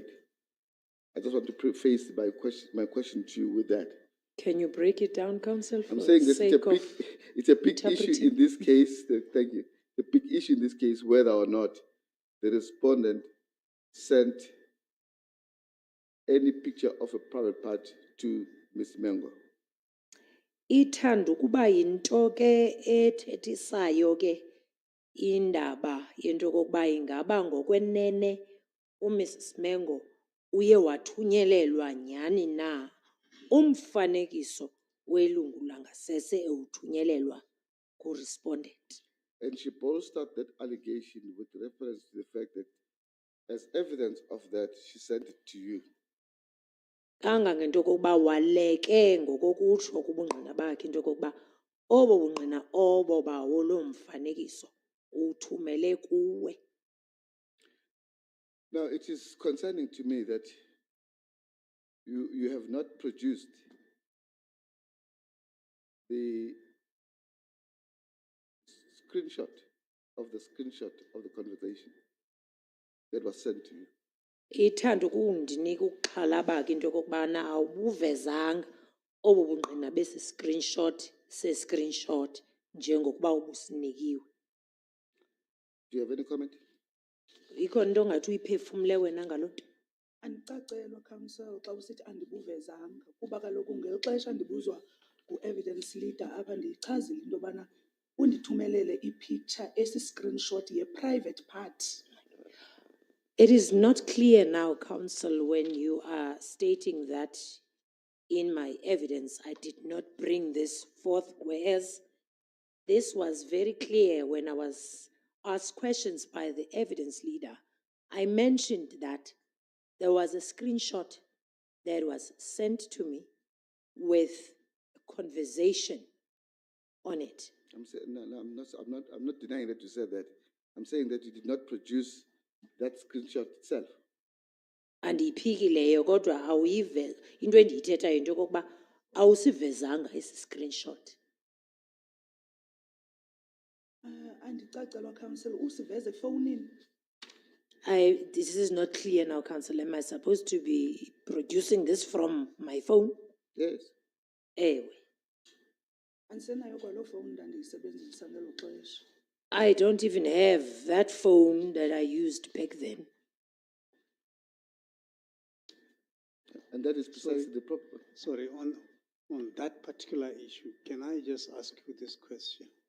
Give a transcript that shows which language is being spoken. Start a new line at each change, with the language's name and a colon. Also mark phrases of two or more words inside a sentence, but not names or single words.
English: I just want to preface my question to you with that. Can you break it down, Counsel? I'm saying that it's a big issue in this case. Thank you. The big issue in this case, whether or not the respondent sent any picture of a private part to Ms. Mengo.
Xhosa: Ithanda ukuba yinto ke ethethisayo ke indaba yento kokuba ingaba ngokwenene uMrs Mengo uye wathunyelelwa nyani na umfanekiso welungu langasese ewuthunyelelwa ku-respondent.
English: And she bolstered that allegation with reference to the fact that as evidence of that, she sent it to you.
Xhosa: Kangangento kokuba waleke ngokokutsho kubungqina bakhe into kokuba obo bungqina obo bawo loo mfanekiso uthumele kuwe.
English: Now, it is concerning to me that you have not produced the screenshot of the conversation that was sent to you.
Xhosa: Ithanda ukundinika ukuxhalaba ke into kokubana awubuvezanga obo bungqina besi screenshot njengokuba ubusinikiwe.
English: Do you have any comment?
Xhosa: Ikho nto ongathi uyiphefumle wena ngaloo nto? Andicacelwa counsel xa usithi andibuvezanga kuba kaloku ngeli xesha ndibuzwa ku-
English: evidence leader
Xhosa: apha ndiyichazile into yobana undithumelele i-picture esi-screenshot ye-
English: private part. It is not clear now, Counsel, when you are stating that in my evidence I did not bring this forth, whereas this was very clear when I was asked questions by the evidence leader. I mentioned that there was a screenshot that was sent to me with a conversation on it. I'm saying no, I'm not denying that you said that. I'm saying that you did not produce that screenshot itself.
Xhosa: Andiyiphikileyo kodwa awuyive into endiyithethayo into yokokuba awusivezanga esi screenshot. Andicacelwa counsel usiveze efowunini.
English: This is not clear now, Counsel. Am I supposed to be producing this from my phone? Yes.
Xhosa: Ewe. Andisenayo kwaloo phone ndandiyisebenzisa ngelo xesha.
English: I don't even have that phone that I used back then. And that is precisely the problem. Sorry, on that particular issue, can I just ask you this question?